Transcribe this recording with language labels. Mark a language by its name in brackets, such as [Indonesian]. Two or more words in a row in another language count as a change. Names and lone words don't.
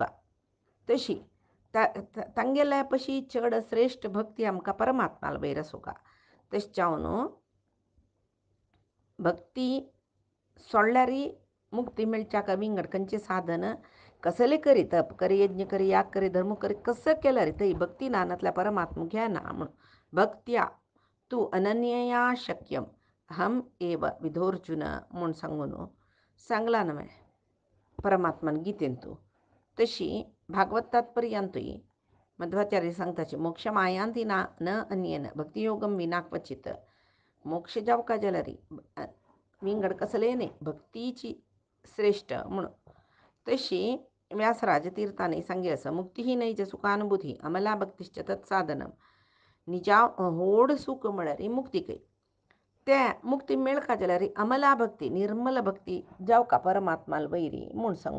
[Konkani] तशी तांगेल्या पशी चड श्रेश्ठ भक्ती आमकां परमात्माला वयर सुका. तशें जावन भक्ती सोडल्यारय मुक्ती मेळच्या विंगड खंयचे साधन कसले करी, तप करी, यज्ञ करी, याग करी, धर्म करी, कसं केल्यार थंय भक्ती नानांतल्या परमात्मा घेना म्हूण [Sanskrit] भक्त्या तू अनन्यया शक्यम हम एव विधोर्जुन [Konkani] म्हूण सांगला न्हय परमात्मान गितेंतू. तशी भागवत तात्पर्यांतूय मध्वाचार्य सांगताची [Sanskrit] मोक्ष मायांती ना न अन्येन भक्तियोगम विना क्वचित. [Konkani] मोक्ष जावका जाल्यार विंगड कसले न्ही भक्तीची श्रेष्ठ म्हणून. तशी व्यासराज तीर्थाने सांगे असं [Sanskrit] मुक्ती ही नैज सुखानुभूती अमला भक्तीश्च तत्साधनम. [Konkani] निजा व्हड सूख म्हळ्यार मुक्ती कय त्या मुक्ती मेळका जाल्यार अमला भक्ती निर्मल भक्ती जावका परमात्माला वयरी म्हूण सांगून.